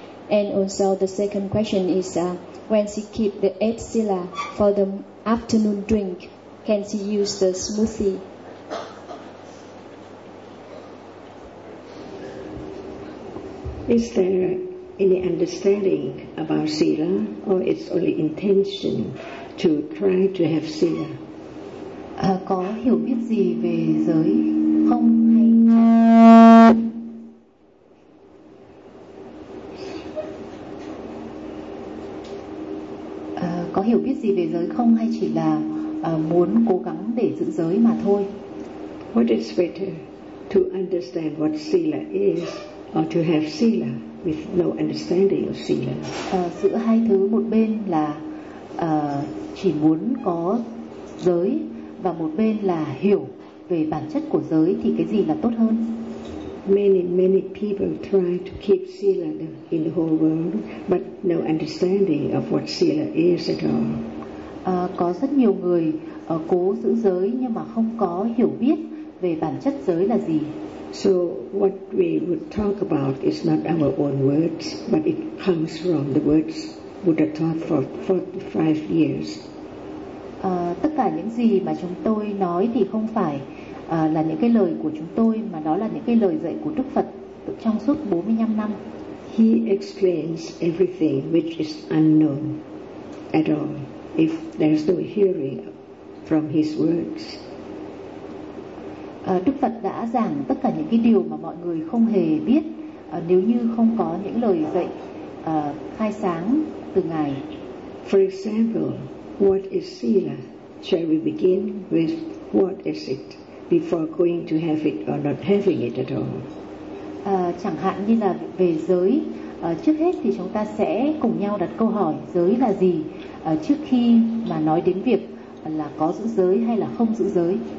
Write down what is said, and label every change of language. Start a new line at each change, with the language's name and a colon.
English: And also the second question is, when she keep the 8 sila for the afternoon drink, can she use the smoothie? Is there any understanding about sila, or it's only intention to try to have sila?
Vietnamese: Có hiểu biết gì về giới không? Có hiểu biết gì về giới không, hay chỉ là muốn cố gắng để giữ giới mà thôi?
English: What is better, to understand what sila is or to have sila with no understanding of sila.
Vietnamese: Giữa hai thứ, một bên là chỉ muốn có giới và một bên là hiểu về bản chất của giới thì cái gì là tốt hơn?
English: Many people try to keep sila in the whole world, but no understanding of what sila is at all.
Vietnamese: Có rất nhiều người cố giữ giới nhưng mà không có hiểu biết về bản chất giới là gì.
English: So what we would talk about is not our own words, but it comes from the words Buddha taught for 45 years.
Vietnamese: Tất cả những gì mà chúng tôi nói thì không phải là những cái lời của chúng tôi mà đó là những cái lời dạy của Đức Phật trong suốt 45 năm.
English: He explains everything which is unknown at all if there's no hearing from his words.
Vietnamese: Đức Phật đã giảng tất cả những cái điều mà mọi người không hề biết nếu như không có những lời dạy khai sáng từ Ngài.
English: For example, what is sila? Shall we begin with what is it before going to have it or not having it at all?
Vietnamese: Chẳng hạn như là về giới, trước hết thì chúng ta sẽ cùng nhau đặt câu hỏi giới là gì trước khi mà nói đến việc là có giữ giới hay là không giữ giới.